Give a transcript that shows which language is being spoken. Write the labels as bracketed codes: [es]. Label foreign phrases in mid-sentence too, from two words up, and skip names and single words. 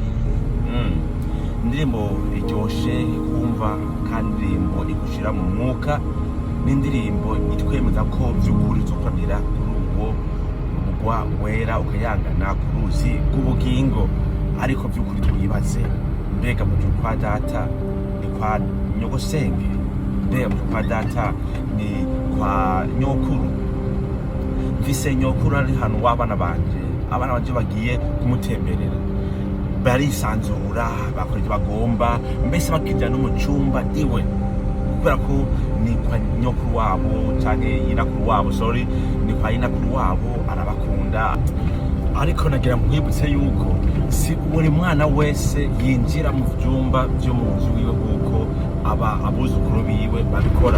[rn] Indirimbo iryoshe kumva kandi indirimbo igushira mu mwuka, n'indirimbo itwemeza ko by'ukuri tuzokoranira kuri uwo mugwa wera ukayangana ku ruzi rw'ubugingo. Ariko by'ukuri twibaze, mbega mu gihe kwa data ni kwa nyogosenge? Mbega mu gihe kwa data ni kwa nyokuru? Mvise nyokuru ari hano w'abana banje, abana banje bagiye kumutemberera, barisanzura bakora ibyo bagomba, mbese bakijya no mu cyumba iwe, kubera ko ni kwa nyokuru wabo cyane yinakuru wabo, ni kwa yinakuru wabo, arabakunda. Ariko nagira mwibutse yuko si buri mwana wese yinjira mu byumba byo mu nzu iwe kuko abuzukuru biwe babikora.